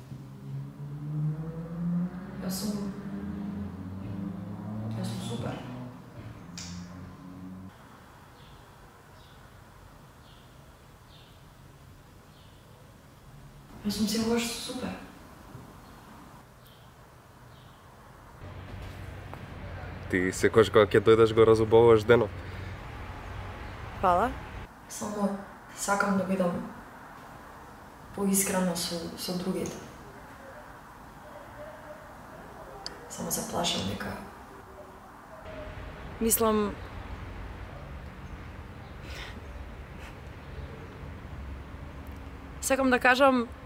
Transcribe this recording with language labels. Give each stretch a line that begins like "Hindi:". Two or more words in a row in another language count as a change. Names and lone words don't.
Serbian: Ja sam super. Ja sam si baš super.
Macedonian: Ti sekаш kога ќе дојдеш го разубаваш денот.
Serbian: Hvala.
Macedonian: Само сакам да бидам поискрена со другите. Само се плашам дека... Mislim... Сакам да кажам...